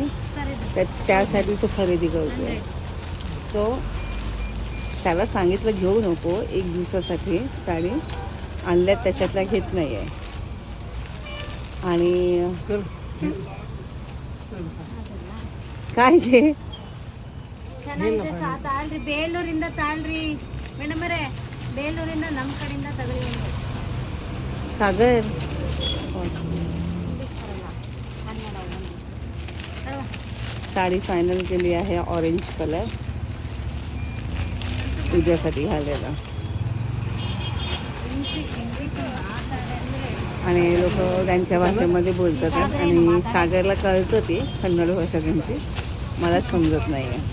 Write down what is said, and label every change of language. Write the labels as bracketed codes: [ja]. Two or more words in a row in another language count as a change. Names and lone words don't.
[mr] तर त्यासाठी तो खरेदी करतोय. सो त्याला सांगितलं घेऊ नको, एक दिवसासाठी साडी आणल्यात, त्याच्यातला घेत नाही आहे. आणि काय घे [kn] ಬೇಲೂರಿಂದ ತಾಳ್ರಿ ಮೇಡಮರೇ, ಬೇಲೂರಿಂದ ನಮ್ಮ ಕಡೆಯಿಂದ ತಗೊಳ್ಳಿ. [mr] सागर साडी फायनल केली आहे, ऑरेंज कलर उद्यासाठी घालायला. आणि लोक त्यांच्या भाषेमध्ये बोलतात आणि सागरला कळतं ते कन्नड भाषा त्यांची, मला समजत नाही आहे.